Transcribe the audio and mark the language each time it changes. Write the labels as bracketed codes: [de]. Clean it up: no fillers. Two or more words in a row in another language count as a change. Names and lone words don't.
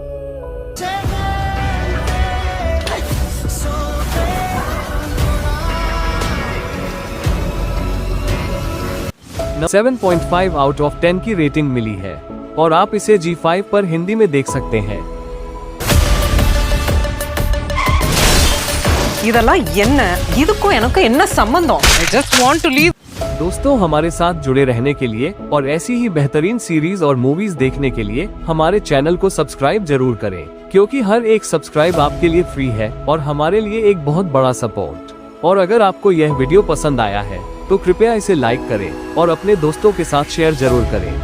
[hi] 7.5 [en] out of [hi] 10 की रेटिंग मिली है और आप इसे G5 पर हिंदी में देख सकते हैं। [ta] இதெல்லாம் என்ன இதுக்கும் எனக்கு என்ன சம்பந்தம்? [en] I just want to leave. [hi] दोस्तों, हमारे साथ जुड़े रहने के लिए और ऐसी ही बेहतरीन सीरीज और मूवीज देखने के लिए हमारे चैनल को सब्सक्राइब जरूर करें, क्योंकि हर एक सब्सक्राइब आपके लिए फ्री है और हमारे लिए एक बहुत बड़ा सपोर्ट। और अगर आपको यह वीडियो पसंद आया है तो कृपया इसे लाइक करें और अपने दोस्तों के साथ शेयर जरूर करें।